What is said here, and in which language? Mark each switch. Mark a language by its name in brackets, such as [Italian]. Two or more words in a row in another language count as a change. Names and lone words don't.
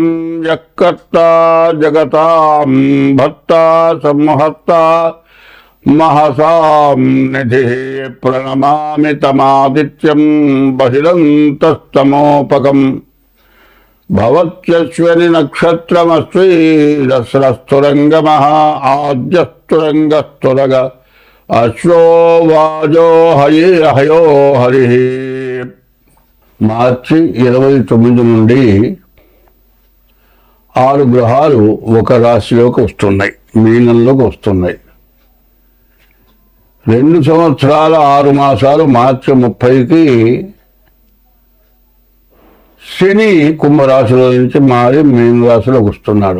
[Sanskrit] यक्कर्ता जगतां भर्ता संहर्ता महसां निधिः प्रणमामि तमादित्यं बहिरन्तस्तमोपकम् भवत्यश्विनि नक्षत्रमस्वीरस्रस्तुरङ्गमः आद्यस्तुरङ्गस्तुरग अश्वो वाजो हयो हरिः। [Telugu] మార్చి 29 నుండి 6 గ్రహాలు ఒక రాశిలోకి వస్తున్నాయి, మీనంలోకి వస్తున్నాయి. 2 సంవత్సరాల 6 మాసాలు మార్చి 30కి శని కుంభరాశిలో నుంచి మారి మీన రాశిలోకి వస్తున్నాడు.